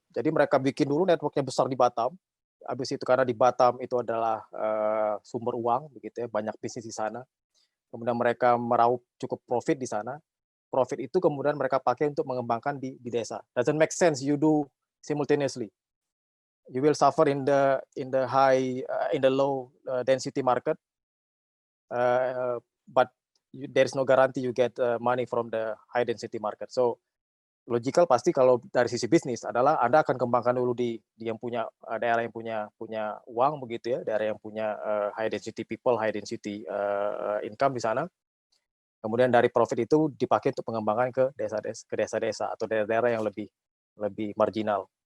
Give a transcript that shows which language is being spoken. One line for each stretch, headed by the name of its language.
Indonesian: Jadi mereka bikin dulu networknya besar di Batam, habis itu karena di Batam itu adalah sumber uang begitu ya, banyak bisnis di sana. Kemudian mereka meraup cukup profit di sana. Profit itu kemudian mereka pakai untuk mengembangkan di desa.
English: Doesn't make sense you do simultaneously. You will suffer in the low density market, but there is no guarantee you get money from the high density market.
Indonesian: So logical pasti kalau dari sisi bisnis adalah Anda akan kembangkan dulu di yang punya daerah yang punya uang begitu ya, daerah yang punya
English: high density people, high density income
Indonesian: di sana. Kemudian dari profit itu dipakai untuk pengembangan ke desa-desa atau daerah-daerah yang lebih marginal.